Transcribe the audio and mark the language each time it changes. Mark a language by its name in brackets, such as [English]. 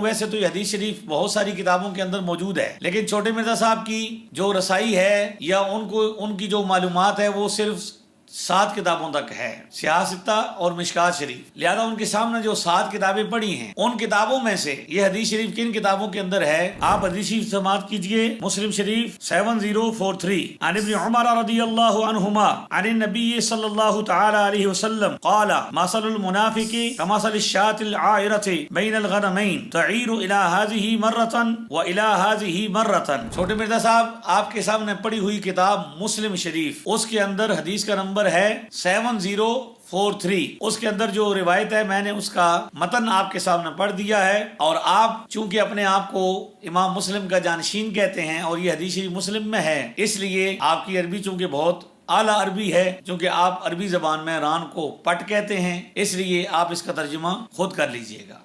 [Urdu] ویسے تو یہ حدیث شریف بہت ساری کتابوں کے اندر موجود ہے، لیکن چھوٹے مرزا صاحب کی جو رسائی ہے یا ان کی جو معلومات ہے وہ صرف 7 کتابوں تک ہے، سیاستہ اور مشکات شریف. لہذا ان کے سامنے جو 7 کتابیں پڑھی ہیں ان کتابوں میں سے یہ حدیث شریف کن کتابوں کے اندر ہے؟ آپ حدیث شریف سماعت کیجئے. [Arabic] مسلم شریف 7043 عن ابن عمر رضی اللہ عنہما عن النبی صلی اللہ تعالی علیہ وسلم قال مثل المنافق كمثل الشاة العائرة بين الغنمين تعیر الى هذه مرة والى هذه مرة. [Urdu] چھوٹے مرزا صاحب آپ کے سامنے پڑھی ہوئی کتاب مسلم شریف، اس کے اندر حدیث کا نمبر ہے 7043. اس کے اندر جو روایت ہے میں نے اس کا متن آپ کے سامنے پڑھ دیا ہے، اور آپ چونکہ اپنے آپ کو امام مسلم کا جانشین کہتے ہیں اور یہ حدیث شریف مسلم میں ہے، اس لیے آپ کی عربی چونکہ بہت اعلیٰ عربی ہے، چونکہ آپ عربی زبان میں ران کو پٹ کہتے ہیں، اس لیے آپ اس کا ترجمہ خود کر لیجئے گا.